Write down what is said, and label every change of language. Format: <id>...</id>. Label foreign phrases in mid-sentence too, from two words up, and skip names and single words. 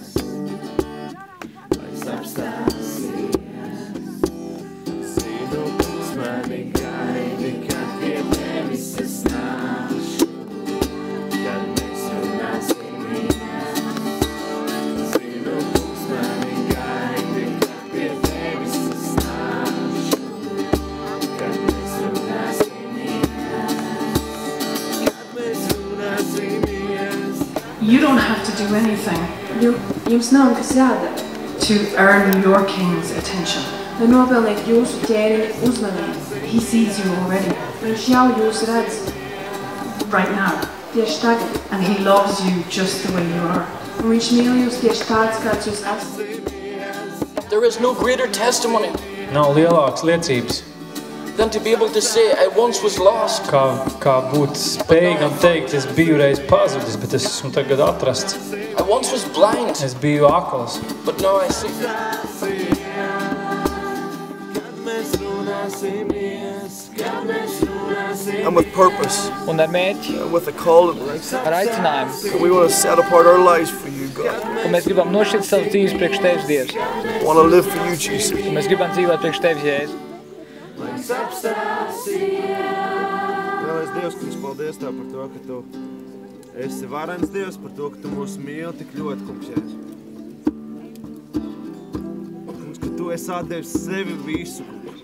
<lv>Laiks apstāsies, zinu, kungs, mani gaidi, kad pie tevis es nākšu, kad mēs runāsimies. Zinu, kungs, mani gaidi, kad pie tevis es nākšu, kad mēs runāsimies.</lv> <en>You don't have to do anything</en> <lv>Jums nav nekas jādara,</lv> <en>to earn your king's attention.</en> <lv>lai nopelnītu jūsu ķēniņa uzmanību.</lv> <en>He sees you already,</en> <lv>Viņš jau jūs redz</lv> <en>right now,</en> <lv>tieši tagad,</lv> <en>and he loves you just the way you are.</en> <lv>un viņš mīl jūs tieši tāds, kāds jūs esat.</lv> <en>There is no greater testimony</en> <lv>Nav lielākas liecības,</lv> <en>than to be able to say, I once was lost,</en> <lv>kā būt spējīgam teikt, es biju reiz pazudis, bet es esmu tagad atrasts.</lv> <en>I once was blind,</en> <lv>Es biju akls,</lv> <en>but now I see. And with purpose,</en> <lv>Un ar mērķi,</lv> <en>and with a calling.</en> <lv>ar aicinājumu,</lv> <en>And we want to set apart our lives for you, God.</en> <lv>ka mēs gribam nošķirt savas dzīves priekš Tevis, Dievs.</lv> <en>We want to live for you, Jesus.</en> <lv>Un mēs gribam dzīvot priekš Tevis, Jēzu. Vēlreiz Dievs, kungs, paldies Tev par to, ka Tu esi varens Dievs, par to, ka Tu mūs mīli tik ļoti, kungs, Jēzu. Kungs, ka Tu esi atdevis sevi visu, kungs.</lv>